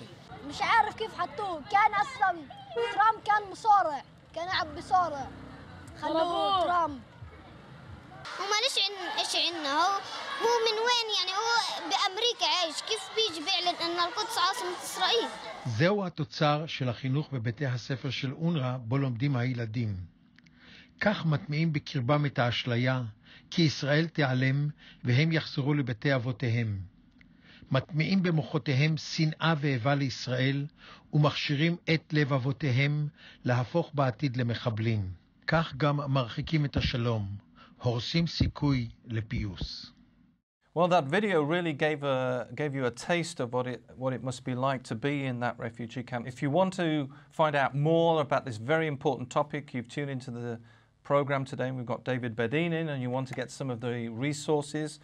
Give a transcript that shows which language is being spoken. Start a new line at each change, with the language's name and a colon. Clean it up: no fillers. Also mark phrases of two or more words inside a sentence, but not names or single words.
Arabic: مش عارف كيف حطوه، كان أصلا ترامب كان مصارع، كان عم بيصارع، خلوه ترامب. وما ليش إيش عنا، هو من وين يعني، هو بأمريكا عايش، كيف بيجي بيعلن أن القدس عاصمة إسرائيل؟
Hebrew: זהו התוצר של החינוך בבתי הספר של אונר"א בו לומדים הילדים. כך מטמיעים בקרבם את האשליה כי ישראל תיעלם והם יחזרו לבתי אבותיהם. מטמיעים במוחותיהם שנאה ואיבה לישראל ומכשירים את לבבותיהם להפוך בעתיד למחבלים. כך גם מרחיקים את השלום, הורסים סיכוי לפיוס.
English: Well, that video really gave you a taste of what it must be like to be in that refugee camp. If you want to find out more about this very important topic, you've tuned into the program today, and we've got David Bedein in, and you want to get some of the resources.